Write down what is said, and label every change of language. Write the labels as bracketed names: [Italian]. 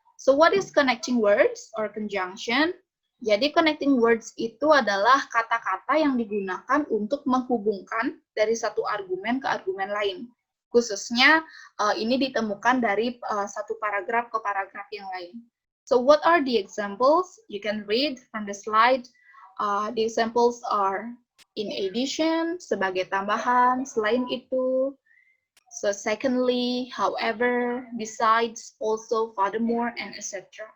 [English] So what is connecting words or conjunction? [Indonesian] Jadi connecting words itu adalah kata-kata yang digunakan untuk menghubungkan dari satu argumen ke argumen lain. Khususnya ini ditemukan dari satu paragraf ke paragraf yang lain. [English] So what are the examples? You can read from the slide. The examples are in addition, [Indonesian] sebagai tambahan, selain itu. [English] So secondly, however, besides, also, furthermore, and etc.